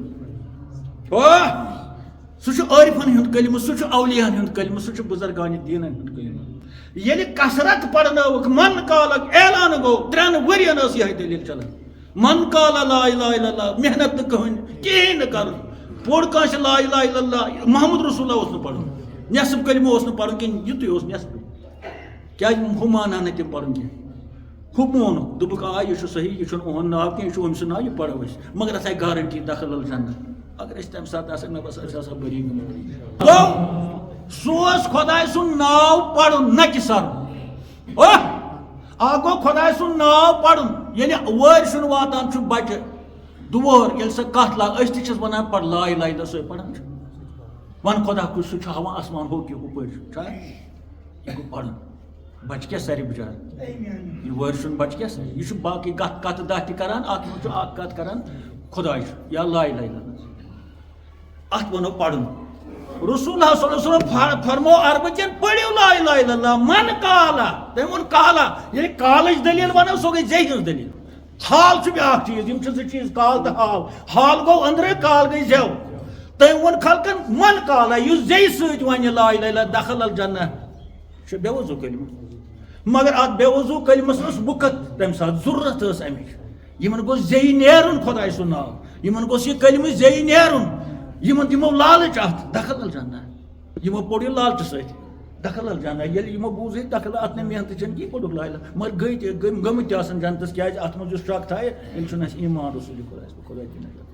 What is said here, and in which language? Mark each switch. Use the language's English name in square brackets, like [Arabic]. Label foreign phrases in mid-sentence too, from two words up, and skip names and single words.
[Kashmiri] کلمہٕ سُہ چھُ عٲرفن ہُنٛد کلمہٕ سُہ چھُ اولیاہن ہُنٛد کلمہٕ سُہ چھُ بُزرگانہِ دیٖنن ہُنٛد کلمہٕ ییٚلہِ کثرت پرنٲوٕکھ من کالُک اعلان گوٚو 3 ؤرین ٲس یِہے دٔلیٖل چلان [Arabic] من کالا لا الہ الا اللہ [Kashmiri] محنت نہٕ کٕہٕنۍ کِہیٖنۍ نہٕ کرُن پوٚر کٲنٛسہِ [Arabic] لا الہ الا اللہ محمد رسول اللہ [Kashmiri] اوس نہٕ پرُن نٮ۪صٕف کلمہٕ اوس نہٕ پرُن کِہیٖنۍ یِتُے اوس نٮ۪صفٕے کیازِ ہُہ مانان نہٕ تِم پرُن کینٛہہ ہُہ مونُکھ دوٚپُکھ آ یہِ چھُ صحیح یہِ چھُنہٕ اُہُنٛد ناو کینٛہہ یہِ چھُ أمۍ سُنٛد ناو یہِ پرو أسۍ مگر اتھ آیہِ گارنٹی [Arabic] داخل الجنہ [Kashmiri] اگر أسۍ تمہِ ساتہٕ آسان مےٚ باسان أسۍ آسہو بٔری گٔمٕتۍ گوٚو سُہ اوس خۄداے سُنٛد ناو پرُن نہ کہِ سرُن اکھ گوٚو خۄداے سُنٛد ناو پرُن ییٚلہِ وٲرۍ سُنٛد واتان چھُ بچہِ دُوہر ییٚلہِ سۄ کتھ لاگ أسۍ تہِ چھِس ونان پَر [Arabic] لا الہ الا [Kashmiri] سۄے پران چھِ ون خۄدا کُس سُہ چھُ ہاوان آسمان ہُہ کہِ ہُپٲرۍ چھا یہِ گوٚو پرُن بچہِ کیٛاہ سرِ بِچار یہِ وٲرۍ سُنٛد بچہِ کیٛاہ سرِ یہِ چھُ باقٕے کتھ دہ تہِ کران اتھ منٛز چھُ اکھ کتھ کران خۄداے چھُ یا [Arabic] لا الہ الا اللہ [Kashmiri] اتھ ونو پرُن [Arabic] رسول اللہ صلی اللہ علیہ وسلم [Kashmiri] فرمو عربٕچٮ۪ن پٔرِو [Arabic] لا الہ الا اللہ من [Kashmiri] کالا تٔمۍ ووٚن کالا ییٚلہِ کالٕچ دٔلیٖل ونو سۄ گٔے زیٚیہِ ہٕنٛز دٔلیٖل حال چھُ بیٛاکھ چیٖز یِم چھِ 2 چیٖز کال تہٕ حال گوٚو أنٛدرٕ کال گٔے زٮ۪و تٔمۍ ووٚن خلقن [Arabic] من کالا [Kashmiri] یُس زیٚیہِ سۭتۍ ونہِ [Arabic] لا الہ الا دخل الجنہ [Kashmiri] چھُ بے وضوٗ کلمہٕ مگر اتھ بے وضوٗ کلمس ٲس وقت تمہِ ساتہٕ ضروٗرت ٲس امِچ یِمن گوٚژھ زیٚیہِ نیرُن خۄداے سُنٛد ناو یِمن گوٚژھ یہِ کلمہٕ زیٚیہِ نیرُن یِمن دِمو لالٕچ اتھ [Arabic] دخل الجنہ [Kashmiri] یِمو پوٚر یہِ لالچہِ سۭتۍ [Arabic] دخل الجنہ [Kashmiri] ییٚلہِ یِمو بوٗز ہے دخل اتھ نہٕ محنتہٕ چھنہٕ کینٛہہ پوٚرُکھ [Arabic] لا الہ [Kashmiri] مگر گٔمٕتۍ تہِ آسان جنتس کیازِ اتھ منٛز یُس شک تھایہِ ییٚلہِ چھُنہٕ اَسہِ ایمان رسول خۄدا تہِ